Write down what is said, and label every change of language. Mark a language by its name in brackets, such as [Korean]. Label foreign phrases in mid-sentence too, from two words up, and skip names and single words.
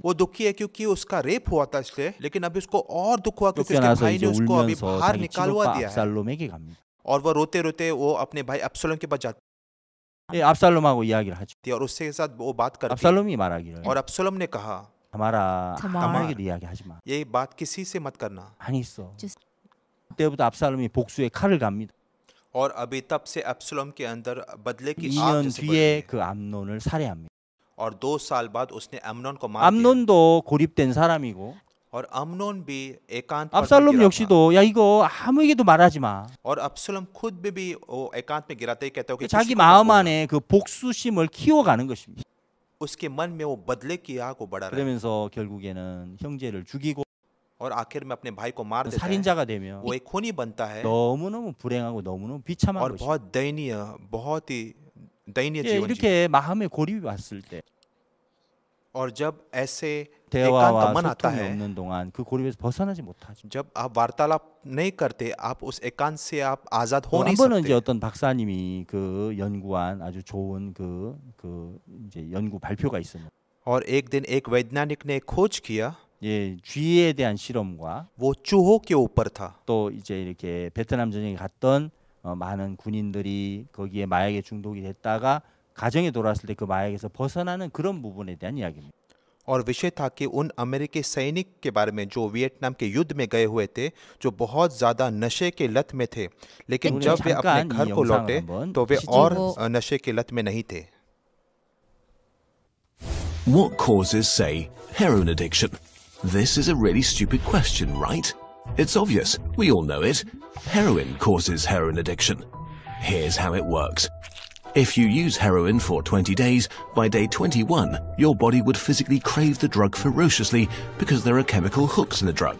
[Hindi] वो दुखी है क्योंकि उसका रेप हुआ था इसलिए, लेकिन अभी उसको और दुख हुआ क्योंकि उसके [Korean] 쫓겨나서 [Hindi] भाई [Korean] 이제 [Hindi] ने उसको अभी [Korean] 울면서 [Hindi] बाहर [Korean] 자기 [Hindi] निकालवा [Korean] 친오빠 [Hindi] दिया है। [Korean] 압살롬에게 갑니다. [Hindi] और वो रोते रोते वो अपने भाई अब्सलोम के पास जाती [Korean] 예, 압살롬하고 이야기를 하죠. [Hindi] है और उसके साथ वो बात करती है। [Korean] 압살롬이 말하기를 [Hindi] और अब्सलोम ने कहा [Korean] 다말아 다말. 다말에게도 이야기하지 마. [Hindi] ये बात किसी से मत करना। [Korean] 많이 있어. [English] Just- [Korean] 그때부터 압살롬이 복수의 칼을 갑니다. [Hindi] और अभी तब से अब्सलोम के अंदर बदले की आग [Korean] 2년 [Hindi] जैसे बढ़ [Korean] 뒤에 [Hindi] गई। [Korean] 그 암논을 살해합니다. [Hindi] और 2 साल बाद उसने अमनोन को मार दिया। [Korean] 암논도 고립된 사람이고 [Hindi] और अमनोन भी एकांत पर [Korean] 압살롬 [Hindi] गिरा था। [Korean] 역시도 야 이거 아무에게도 말하지 마. [Hindi] और अब्सलोम खुद भी वो एकांत में गिराते ही कहता है कि [Korean] 자기 [Hindi] किसी को मत [Korean] 마음 [Hindi] बोलना। [Korean] 안에 그 복수심을 키워가는 것입니다. [Hindi] उसके मन में वो बदले की आग वो बढ़ा रहा है [Korean] 그러면서 결국에는 형제를 죽이고 [Hindi] और आखिर में अपने भाई को मार देता है [Korean] 살인자가 되면 [Hindi] वो एक खूनी बनता है [Korean] 너무너무 불행하고 너무너무 비참한 [Hindi] और [Korean] 것이. [Hindi] बहुत दयनीय बहुत ही दयनीय [Korean] 예, [Hindi] जीवन जी [Korean] 이렇게 마음의 고립이 왔을 때 [Hindi] और जब ऐसे एकांत [Korean] 대화와 [Hindi] मन आता [Korean] 소통이 [Hindi] है [Korean] 없는 동안 그 고립에서 벗어나지 못하죠. [Hindi] जब आप वार्तालाप नहीं करते आप उस एकांत से आप आजाद हो [Korean] 한 [Hindi] नहीं [Korean] 번은 이제 [Hindi] सकते [Korean] 어떤 박사님이 그 연구한 아주 좋은 그 이제 연구 발표가 있었는데 [Hindi] और एक दिन एक वैज्ञानिक ने खोज किया [Korean] 예, 쥐에 대한 실험과 [Hindi] वो चूहों के ऊपर था [Korean] 또 이제 이렇게 베트남 전쟁에 갔던 많은 군인들이 거기에 마약에 중독이 됐다가 가정에 돌아왔을 때 그 마약에서 벗어나는 그런 부분에 대한 이야기입니다. [Hindi] और विषय था कि उन अमेरिकी सैनिक के बारे में जो वियतनाम के युद्ध में गए हुए थे जो बहुत ज़्यादा नशे के लत में थे लेकिन उन्हें जब वे अपने [Korean] 잠깐 [Hindi] घर [Korean] 이 [Hindi] को [Korean] 영상을 [Hindi] लौटे [Korean] 한번 [Hindi] तो वे [Korean] 보시죠. [Hindi] और नशे के लत में नहीं थे [English] What causes, say, heroin addiction? This is a really stupid question, right? It's obvious. We all know it. Heroin causes heroin addiction. Here's how it works. If you use heroin for 20 days, by day 21, your body would physically crave the drug ferociously because there are chemical hooks in the drug.